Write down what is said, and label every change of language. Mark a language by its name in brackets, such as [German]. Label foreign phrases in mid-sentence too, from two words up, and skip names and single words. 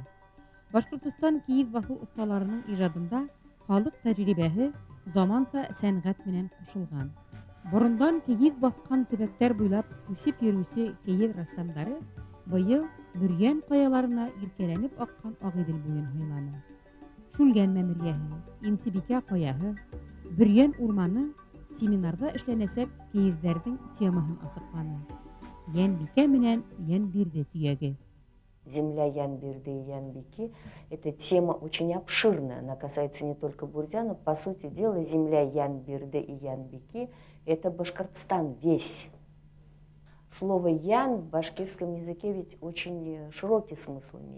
[Bashkir] Башкортстан киез басу осталарының иҗадында халык тәҗрибәһе заманса сәнгать менән кушылган. Борындан киез баскан төбәктәр буйлап үсеп йөрүче киез рәссамнары быел Бөрйән каяларына иркәләнеп аккан Агыйдел буен һайланы. Шүлгән мәмерйәһе, Имсебикә каяһы, Бөрйән урманы семинарда эшләнәсәк киезләрнең темаһын асыкланы. Йәнбикә менән Йәнбирде төяге. [Russian] земля Янберды и Янбики, эта тема очень обширная, она касается не только Бурзяна, по сути дела, земля Янберды и Янбики – это Башкортостан весь. Слово «ян» в башкирском языке ведь очень широкий смысл имеет.